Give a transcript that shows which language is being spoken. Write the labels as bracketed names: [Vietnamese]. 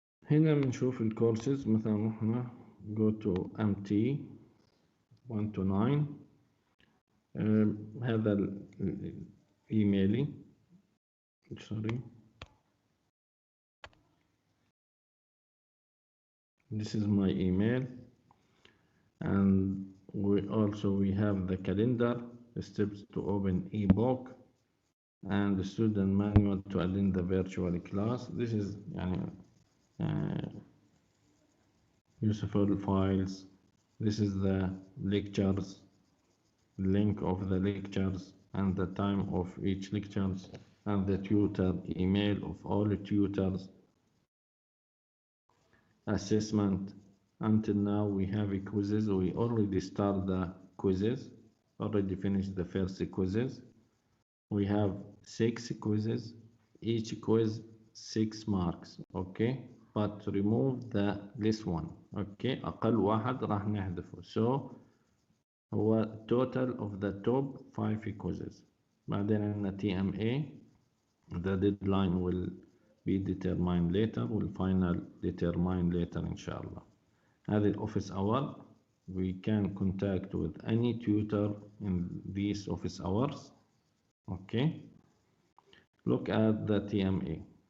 [Arabic] هنا بنشوف الكورسز، مثلا احنا [English] go to MT129. [Arabic] هذا الإيميلي [English] sorry this is my email, and we have the calendar, steps to open ebook, and the student manual to attend the virtual class. This is يعني useful files. This is the lectures, link of the lectures and the time of each lectures, and the tutor email of all the tutors. Assessment. Until now we have quizzes. We already start the quizzes, already finished the first quizzes. We have 6 quizzes, each quiz 6 marks. Okay, but remove the less one. [Arabic] Okay, أقل واحد راح نحذفه. [English] So هو total of the top 5 quizzes. [Arabic] بعدين عندنا TMA. [English] The deadline will be determined later, will final determined later [Arabic] إن شاء الله. [English] هذه office hour. We can contact with any tutor in these office hours. Okay, look at the TMA.